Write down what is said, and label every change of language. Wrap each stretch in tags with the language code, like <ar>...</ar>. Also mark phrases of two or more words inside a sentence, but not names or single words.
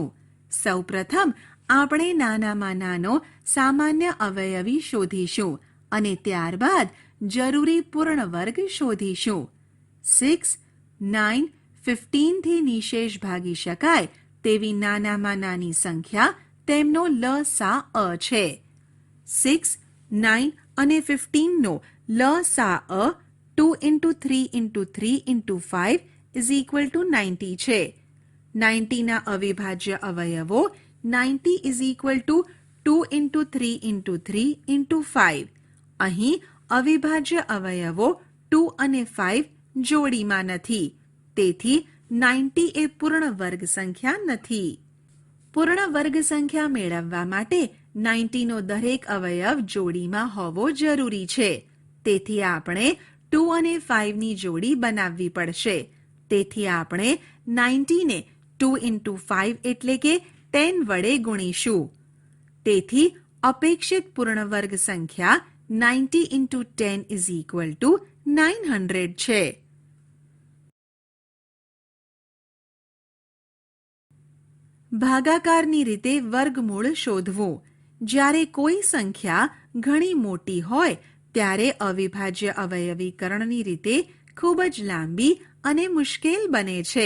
<gu>સૌપ્રથમ આપણે નાનામાં નાનો સામાન્ય અવયવી શોધીશું અને ત્યારબાદ જરૂરી પૂર્ણવર્ગ શોધીશું. 6, 9, 15 થી નિશેષ ભાગી શકાય તેવી નાનામાં નાની સંખ્યા તેમનો લસા છે. 6, 9 અને 15નો લસા</gu> <en>2 into 3 into 3 into 5 is equal to 90</en> <gu>છે. 90ના અવિભાજ્ય અવયવો</gu> <en>90 is equal to 2 into 3 into 3 into 5.</en> <gu>અહીં અવિભાજ્ય અવયવો 2 અને 5 જોડીમાં નથી. તેથી 90 એ પૂર્ણવર્ગ સંખ્યા નથી. પૂર્ણવર્ગ સંખ્યા મેળવવા માટે 90નો દરેક અવયવ જોડીમાં હોવો જરૂરી છે. તેથી આપણે 2 અને 5ની જોડી બનાવવી પડશે. તેથી આપણે 90ને 2 into 5 એટલે કે 10 વડે ગુણીશું. તેથી અપેક્ષિત પૂર્ણવર્ગ સંખ્યા</gu> <en>90 into 10 is equal to 900</en> <gu>છે. ભાગાકારની રીતે વર્ગમૂળ શોધવું. જ્યારે કોઈ સંખ્યા ઘણી મોટી હોય ત્યારે અવિભાજ્ય અવયવીકરણની રીતે ખૂબ જ લાંબી અને મુશ્કેલ બને છે.</gu>